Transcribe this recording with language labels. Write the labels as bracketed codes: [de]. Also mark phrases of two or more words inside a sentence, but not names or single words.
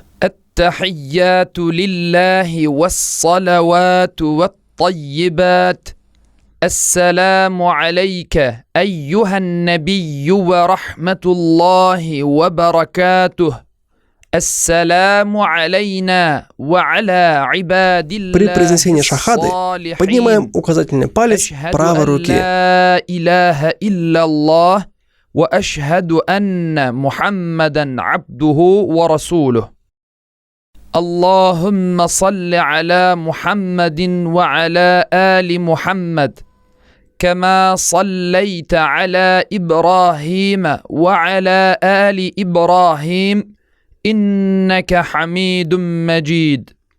[ar] التحيات لله والصلوات والطيبات السلام عليك أيها النبي ورحمة الله وبركاته السلام علينا وعلى عباد [ru] При [ar] الله [ru] произнесении шахады поднимаем указательный палец правой руки. [ar] لا إله إلا الله وأشهد أن محمدا عبده ورسوله. اللهم صل على محمد وعلى آل محمد كما صليت على إبراهيم وعلى آل إبراهيم إنك حميد مجيد.